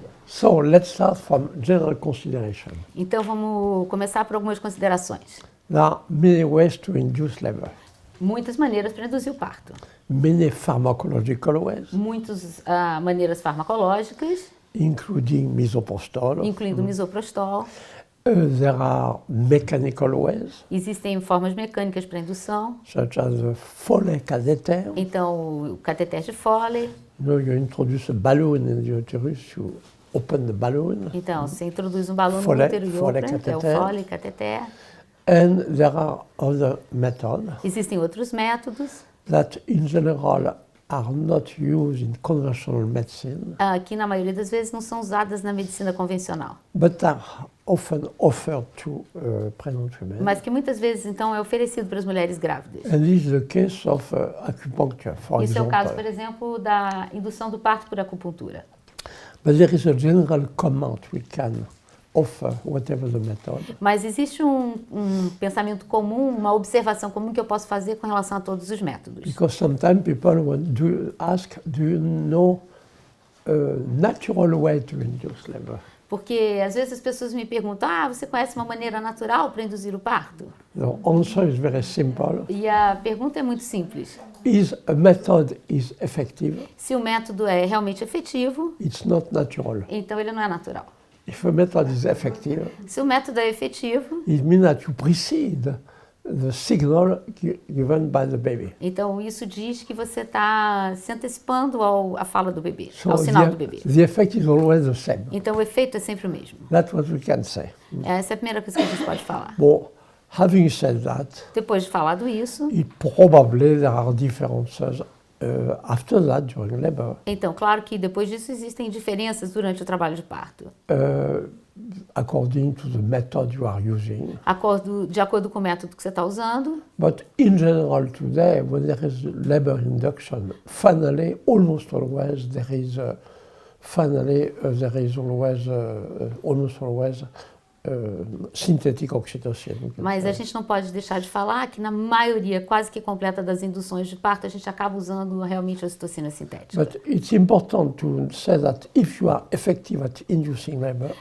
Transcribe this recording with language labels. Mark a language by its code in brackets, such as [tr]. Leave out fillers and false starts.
[en] So let's start from general consideration. [pt] Então vamos começar por algumas considerações. [en] There are many ways to induce labor. [pt] Muitas maneiras para induzir o parto. [en] Many pharmacological ways, [pt] Muitas maneiras farmacológicas, [en] including misoprostol. [pt] incluindo o misoprostol. [en] There are mechanical ways, [pt] Existem formas mecânicas para indução. [en] such as the Foley catheter. [pt] Então, o cateter de Foley. [en] You introduce a balloon in the uterus, you open the balloon. [pt] Então, você introduz um balão no Foley- útero e Foley outra, que é o cateter. Foley cateter. [en] And there are other methods [pt] Existem outros métodos [en] that, in general, are not used in conventional medicine, [pt] que, na maioria das vezes, não são usadas na medicina convencional. [en] but are often offered to pregnant women. [pt] Mas que muitas vezes, então, é oferecido para as mulheres grávidas. [en] And this is the case of acupuncture, for [pt] Isso é o caso, por [en] example. [pt] exemplo, da indução do parto por acupuntura. [en] But there is a general comment we can offer, whatever the method. [pt] Mas existe um pensamento comum, uma observação comum que eu posso fazer com relação a todos os métodos. [en] Because sometimes people ask, do you know a natural way to induce labor? [pt] Porque às vezes as pessoas me perguntam, você conhece uma maneira natural para induzir o parto? [en] The answer is very simple. [pt] E a pergunta é muito simples. [en] Is a method is effective, [pt] Se o método é realmente efetivo, [en] it's not natural. [pt] então ele não é natural. [en] If a method is effective, [pt] Se o método é efetivo, [en] it means that you precede the signal given by the baby. [pt] então isso diz que você está se antecipando à fala do bebê, [en] So [pt] ao sinal do bebê. [en] the effect is always the same. [pt] Então o efeito é sempre o mesmo. [en] That's what we can say. [pt] Essa é a primeira coisa que a gente pode falar. [en] Well, having said that, [pt] Depois de falado isso, [en] probably there are differences after that during labor. [pt] então, claro que depois disso existem diferenças durante o trabalho de parto. [en] According to the method you are using. [pt] De acordo com o método que você está usando. [en] But in general today, when there is labor induction, finally, almost always, almost always synthetic oxytocin. [pt] Mas a gente não pode deixar de falar que na maioria quase que completa das induções de parto, a gente acaba usando realmente a ocitocina sintética. [en] But it's important to say that if you are effective at inducing labor,